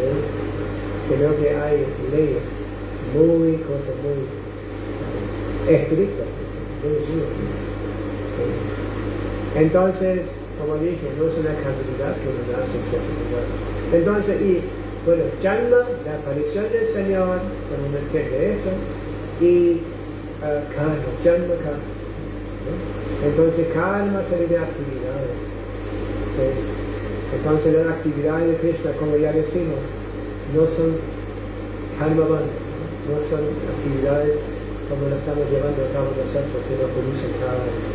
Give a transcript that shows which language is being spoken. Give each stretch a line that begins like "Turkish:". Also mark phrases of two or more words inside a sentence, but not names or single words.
Spanish: sino que hay leyes muy estrictas, muy duras. ¿Sí? Entonces, como dije, no es una casualidad que uno nace en cierto lugar. Entonces, bueno, Janma, la aparición del Señor, cuando uno entiende eso, y karma,
Sanskrit: Janma karma.
Spanish: ¿No? Entonces, karma sería actividades. ¿Sí? Entonces, las actividades de Krishna, como ya decimos, no son
Sanskrit: karma banda,
Spanish: no son actividades como lo estamos llevando a cabo nosotros, que no producen karma.